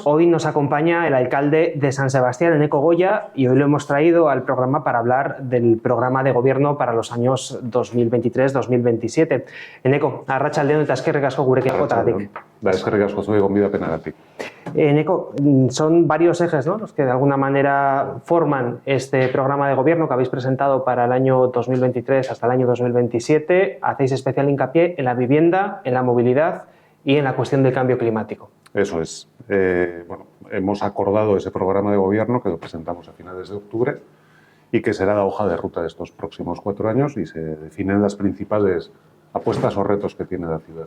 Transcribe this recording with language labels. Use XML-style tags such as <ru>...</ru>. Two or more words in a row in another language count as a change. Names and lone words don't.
<es>hoy nos acompaña el alcalde de San Sebastián, Eneko Goya, y hoy lo hemos traído al programa para hablar del programa de gobierno para los años 2023-2027.</es> <eu>Eneko, arratsaldeon eta eskerrik asko gurekin egoteagatik. Eskerrik asko zuei gonbidapena.</eu> <es>Eneko, son varios ejes, ¿no?, los que de alguna manera forman este programa de gobierno que habéis presentado para el año 2023 hasta el año 2027. Hacéis especial hincapié en la vivienda, en la movilidad y en la cuestión del cambio climático. Eso es. Hemos acordado ese programa de gobierno que lo presentamos a finales de octubre y que será la hoja de ruta de estos próximos 4 años, y se definen las principales apuestas o retos que tiene la ciudad.</es>